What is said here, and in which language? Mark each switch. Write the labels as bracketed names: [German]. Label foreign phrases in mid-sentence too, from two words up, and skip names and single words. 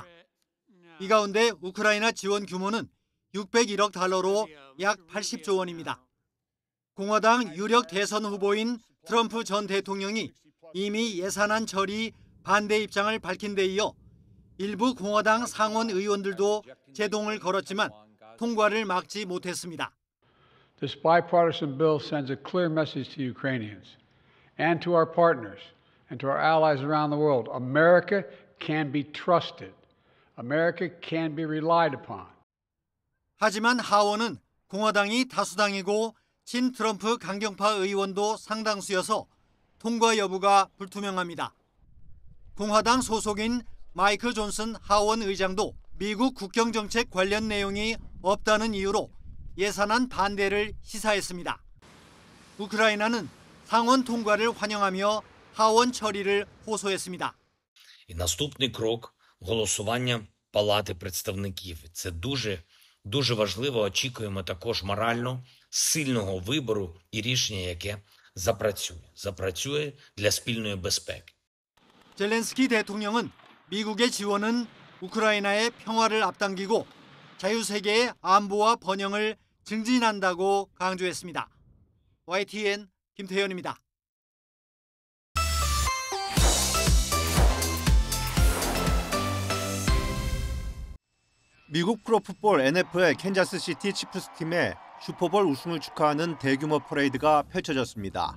[Korean] 이 가운데 우크라이나 지원 규모는 601억 달러로 약 80조 원입니다. 공화당 유력 대선 후보인 트럼프 전 대통령이 이미 예산안 처리 반대 입장을 밝힌 데 이어 일부 공화당 상원 의원들도 제동을 걸었지만 통과를 막지 못했습니다. [English] This bipartisan bill sends a clear message to Ukrainians and to our partners and to our allies around the world. America can be trusted. America can be relied upon. [Korean] 하지만 하원은 공화당이 다수당이고 친 트럼프 강경파 의원도 상당수여서 통과 여부가 불투명합니다. 공화당 소속인 마이크 존슨 하원 의장도 미국 국경정책 관련 내용이 없다는 이유로 예산안 반대를 시사했습니다. 우크라이나는 상원 통과를 환영하며 하원 처리를 호소했습니다. [Ukrainian] І наступний крок – голосування Палати представників. Це дуже важливо. Очікуємо також морально сильного вибору і рішення, яке запрацює для спільної безпеки. [Korean] 젤렌스키 대통령은 미국의 지원은 우크라이나의 평화를 앞당기고 자유세계의 안보와 번영을 증진한다고 강조했습니다. YTN 김태현입니다. 미국 프로풋볼 NFL 캔자스시티 치프스 팀의 슈퍼볼 우승을 축하하는 대규모 퍼레이드가 펼쳐졌습니다.